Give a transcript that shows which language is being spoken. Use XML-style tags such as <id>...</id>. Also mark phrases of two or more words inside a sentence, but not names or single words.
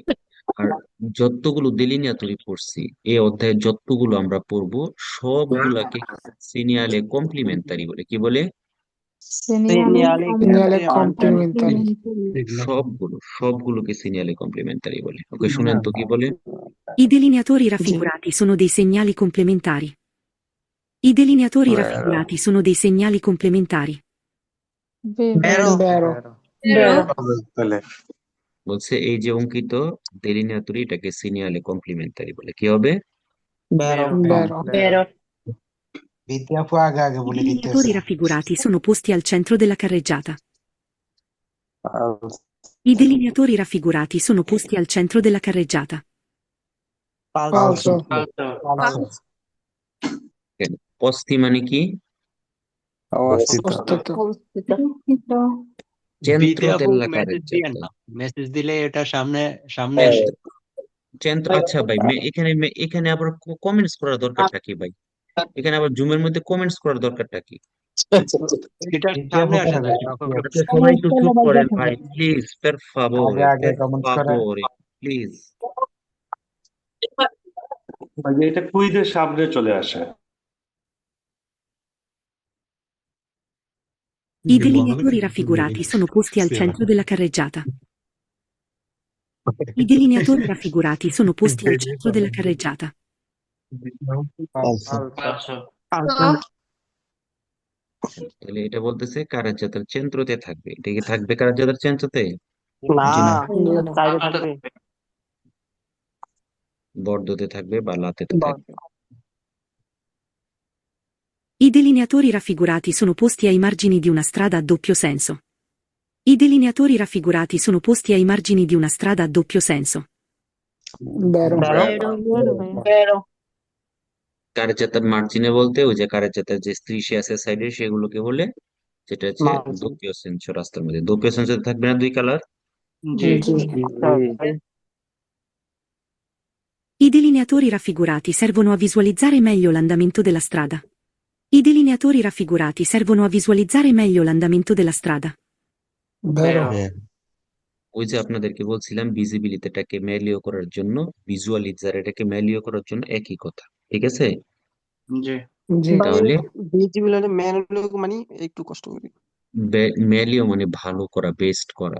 <bn>আর যতগুলো দেলিনিয়াতরি পড়ছি, এই অধ্যায়ে যতগুলো আমরা পড়বো সবগুলাকে</bn> <it>segnali complementari</it> <bn>বলে। কি বলে?</bn> <it>segnali complementari.</it> <bn>সবগুলোকে</bn> <it>segnali complementari</it> <bn>বলে। ওকে, শুনেন তো কি বলে।</bn> <it>I delineatori raffigurati sono dei segnali complementari. I delineatori raffigurati sono dei segnali complementari.</it> <bn>ব্যারো। বলছে এই যে অঙ্কিত দেলিনিয়াতরি, এটাকে</bn> <it>segnali complementari</it> <bn>বলে। কি হবে? ব্যারো।</bn> <it>I delineatori raffigurati sono posti al centro della carreggiata. I delineatori raffigurati sono posti al centro della carreggiata.</it> <bn>ফালসো। পস্তি মানে কি? অবস্থিত। চেন্ত্র বিতে আপু দেল্লা মেসেজ দিয়েন কারেজ্জাতা। না, মেসেজ দিলে এটা সামনে সামনে আসে। চেন্ত্র, আচ্ছা ভাই, এখানে আবার কমেন্টস করার দরকারটা কি ভাই? এখানে আবার জুমের মধ্যে কমেন্টস করার দরকারটা কি? এটা সামনে আসে না তখন। আচ্ছা, সবাই একটু চুপ করেন ভাই, প্লিজ,</bn> <it>per favore, per favore,</it> <bn>প্লিজ। মানে এটা কুইজের সামনে চলে আসে।</bn> <it>I delineatori raffigurati sono posti al centro della carreggiata. I delineatori raffigurati sono posti al centro della carreggiata.</it> <bn>তাহলে এটা বলতেছে কারাজাতার চেন্ত্রতে থাকবে। এটা কি থাকবে কারাজাতার চেন্ত্রতে? বর্দতে থাকবে বা লাতেতে থাকবে।</bn> <it>I delineatori raffigurati sono posti ai margini di una strada a doppio senso. I delineatori raffigurati sono posti ai margini di una strada a doppio senso.</it> <bn>ব্যারো। কারাজাতার মার্জিনে বলতে ওই যে কারাজাতার যে স্ত্রীশে আছে সাইডে, সেগুলোকে বলে, যেটা হচ্ছে দ্বিতীয় সেন্স রাস্তার মধ্যে। দ্বিতীয় সেন্সে থাকবে না দুই কালার? জি জি।</bn> <it>I delineatori raffigurati servono a visualizzare meglio l'andamento della strada. I delineatori raffigurati servono a visualizzare meglio l'andamento della strada.</it> <bn>ব্যারো। ওই যে আপনাদেরকে বলছিলাম ভিজিবিলিটিটাকে ম্যালিও করার জন্য, ভিজুয়ালিজার এটাকে ম্যালিও করার জন্য একই কথা। ঠিক আছে? জি। জি। তাহলে ভিজিবিলিটি ম্যানুয়ালি মানে একটু কষ্ট করি। ম্যালিও মানে ভালো করা, বেস্ট করা।</bn>